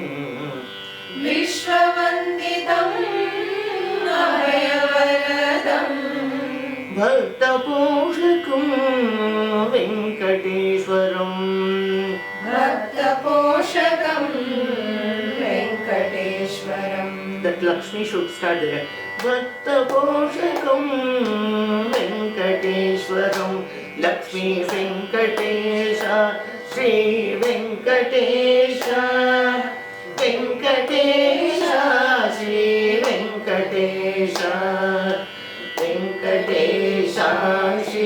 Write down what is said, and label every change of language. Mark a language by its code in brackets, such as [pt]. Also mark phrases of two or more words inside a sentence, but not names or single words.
[sa] Vishwavanditam Abhayavaradam, Bhaktaposhakam Venkateshwaram, Bhaktaposhakam Venkateshwaram. [en] That Lakshmi should start there. [sa] Bhaktaposhakam Venkateshwaram, Lakshmi Venkatesha, Shri Venkatesha, Venkatesha, Shri Venkatesha, Venkatesha, Shri